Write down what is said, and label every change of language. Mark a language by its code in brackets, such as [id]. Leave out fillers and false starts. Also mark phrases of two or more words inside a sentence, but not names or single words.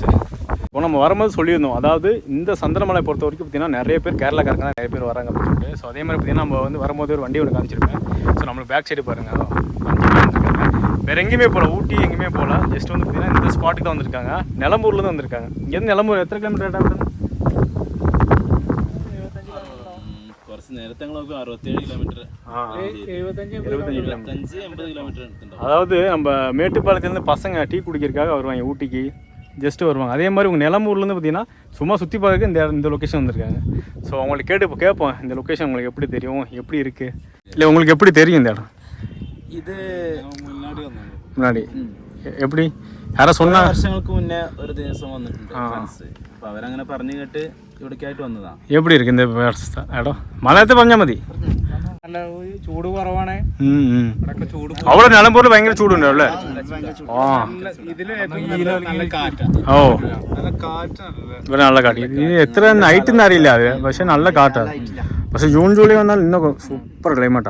[ta] இப்போ நம்ம வரும்போது சொல்லியிருந்தோம், அதாவது இந்த சந்திரமலை பொறுத்த வரைக்கும் பார்த்திங்கன்னா நிறைய பேர் கேரளாக்காரங்க தான் நிறைய பேர் வராங்க அப்படின்னு சொல்லிட்டு. ஸோ அதே மாதிரி பார்த்திங்கன்னா நம்ம வந்து வரும்போது ஒரு வண்டி ஒன்று காமிச்சிருப்பேன். ஸோ நம்மளுக்கு [en] back side [ta] பாருங்கள் வேறு எங்கேயுமே போகல, ஊட்டி எங்கேயுமே போகல. ஜஸ்ட் வந்து பார்த்திங்கன்னா இந்த ஸ்பாட்டுக்கு தான் வந்திருக்காங்க. நிலம்பூர்லேருந்து வந்திருக்காங்க. இங்கேருந்து நிலம்பூர் எத்தனை கிலோமீட்டர் ஆகிட்டு? [ml] കുറച്ച് നേരത്തെ 67 കിലോമീറ്റർ 75 കിലോമീറ്റർ. [ta] அதாவது நம்ம மேட்டுப்பாளையத்துலேருந்து பசங்க டீ குடிக்கிறதுக்காக வருவாங்க ஊட்டிக்கு, ஜஸ்ட்டு வருவாங்க. அதே மாதிரி உங்கள் நிலம்பூர்லேருந்து பார்த்தீங்கன்னா சும்மா சுற்றி பார்க்க இந்த லொக்கேஷன் வந்திருக்காங்க. ஸோ அவங்களுக்கு கேட்போம் இந்த லொக்கேஷன் உங்களுக்கு எப்படி தெரியும், எப்படி இருக்குது, இல்லை உங்களுக்கு எப்படி தெரியும் இந்த இடம்? [ml] ഇത് [ta] முன்னாடி எப்படி யாரோ சொன்னா? [ml] വർഷങ്ങൾക്ക് മുന്നേ ഒരു ദിവസം വന്നിട്ടുണ്ട് ഫ്രണ്ട്സ്. അപ്പോൾ അവരങ്ങനെ പറഞ്ഞു കേട്ട് ഇവിടേക്കായിട്ട് വന്നതാണ്. [ta] எப்படி இருக்குது இந்த இடம்? [ml] മലയാളത്തിൽ പറഞ്ഞാൽ മതി. നല്ല ചൂട് കുറവാണ്. ചൂട് അവിടെ നിലമ്പൂരിൽ ഭയങ്കര ചൂടുണ്ടോ അല്ലേ? ആ ഓ ഇവിടെ നല്ല കാറ്റ്. ഇത് എത്ര നൈറ്റ് അറിയില്ല അത്, പക്ഷെ നല്ല കാറ്റാണ്. പക്ഷെ ജൂൺ ജൂലൈ വന്നാൽ ഇന്നൊക്കെ [en] super climate.